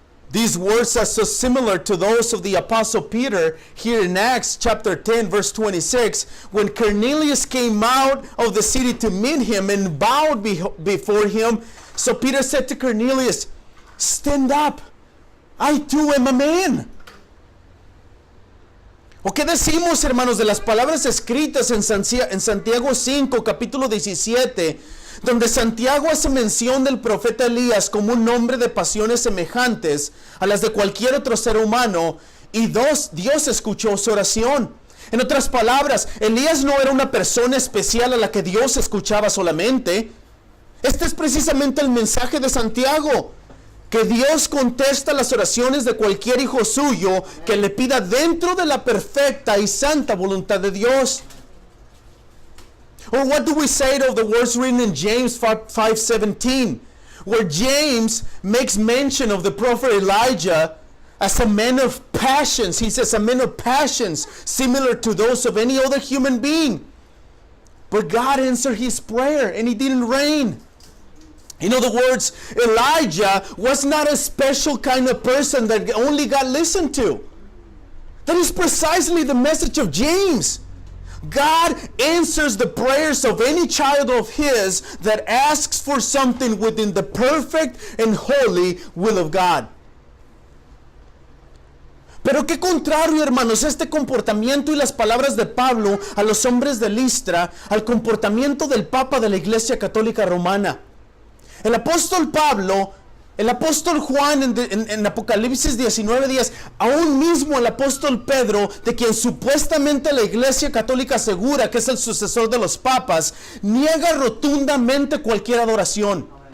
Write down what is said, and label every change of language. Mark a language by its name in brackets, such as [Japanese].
[English] These words are so similar to those of the Apostle Peter here in Acts chapter 10 verse 26, when Cornelius came out of the city to meet him and bowed before him. So Peter said to Cornelius, stand up, I too am a man. [Spanish] ¿O qué decimos, hermanos, de las palabras escritas en Santiago 5, capítulo 17, donde Santiago hace mención del profeta Elías como un hombre de pasiones semejantes a las de cualquier otro ser humano, y Dios escuchó su oración? En otras palabras, Elías no era una persona especial a la que Dios escuchaba solamente. Este es precisamente el mensaje de Santiago, que Dios contesta las oraciones de cualquier hijo suyo que le pida dentro de la perfecta y santa voluntad de Dios. [English] Or what do we say of the words written in James 5:17, where James makes mention of the prophet Elijah as a man of passions? He says, a man of passions similar to those of any other human being. But God answered his prayer and it didn't rain. In other words, Elijah was not a special kind of person that only God listened to. That is precisely the message of James. God answers the prayers of any child of his that asks for something within the perfect and holy will of God. [Spanish] Pero qué contrario, hermanos, este comportamiento y las palabras de Pablo a los hombres de Listra al comportamiento del Papa de la Iglesia Católica Romana. El apóstol Pablo, el apóstol Juan en Apocalipsis 19:10, aún mismo el apóstol Pedro, de quien supuestamente la Iglesia Católica asegura que es el sucesor de los papas, niega rotundamente cualquier adoración.